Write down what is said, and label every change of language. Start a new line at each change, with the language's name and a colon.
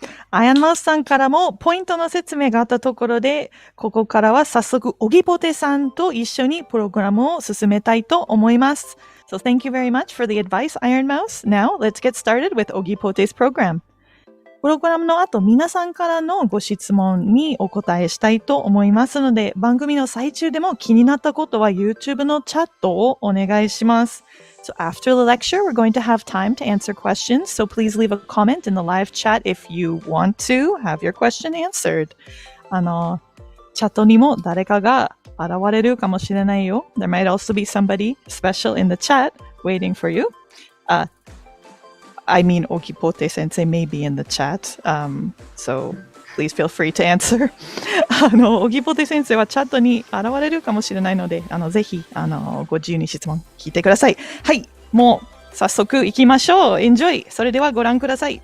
Japanese: アヤンマウスさんからもポイントの説明があったところで、ここからは早速オギポテさんと一緒にプログラムを進めたいと思います。
English: So thank you very much for the advice, Iron Mouse. Now let's get started with Ogipote's program.
Japanese: プログラムの後、皆さんからのご質問にお答えしたいと思いますので、番組の最中でも気になったことは YouTube のチャットをお願いします。
English: So after the lecture, we're going to have time to answer questions. So please leave a comment in the live chat if you want to have your question answered.
Japanese: チャットにも誰かが現れるかもしれないよ。
English: There might also be somebody special in the chat waiting for you. I mean, Ogipote sensei may be in the chat. So please feel free to answer.
Japanese: オギポテ先生はチャットに現れるかもしれないので、ぜひ、ご自由に質問聞いてください。はい、もう早速行きましょう。
English: Enjoy!
Japanese: それではご覧ください。